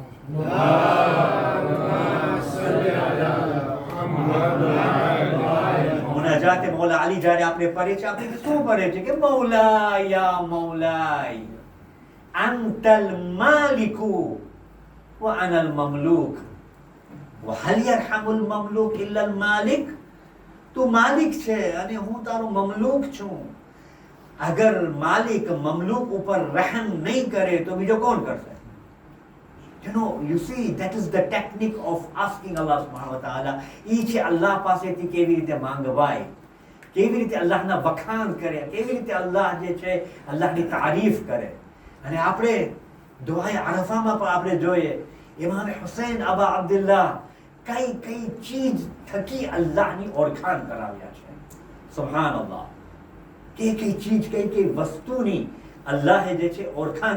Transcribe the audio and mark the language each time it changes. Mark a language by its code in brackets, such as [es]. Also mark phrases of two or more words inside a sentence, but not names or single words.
[gu] મુનાજાત મૌલા અલી જ્યારે આપણે પઢે છે આપણે શું પઢે છે કે [ar] مولاي يا مولاي أنت المالك و أنا المملوك وهل يرحم المملوك الا المالك [gu] તું માલિક છે અને હું તારો મમલુક છું અગર માલિક મમલુક ઉપર રહેમ નહીં કરે તો બીજો કોણ કરશે [en] you see that is the technique of asking Allah subhanahu wa ta'ala [gu] ઈ છે અલ્લાહ પાસેથી કેવી રીતે માંગવાય કેવી રીતે અલ્લાહના વખાણ કરે કેવી રીતે અલ્લાહ જે છે અલ્લાહની તારીફ કરે અને આપણે દુઆએ અરફામાં પણ આપણે જોઈએ ઇમામ હુસૈન અબા અબ્દુલ્લાહ કઈ કઈ ચીજ થકી અલ્લાહની ઓળખાણ કરાવ્યા છે સુબહાનઅલ્લાહ કઈ કઈ ચીજ કઈ કઈ વસ્તુની અલ્લાહે જે છે ઓળખાણ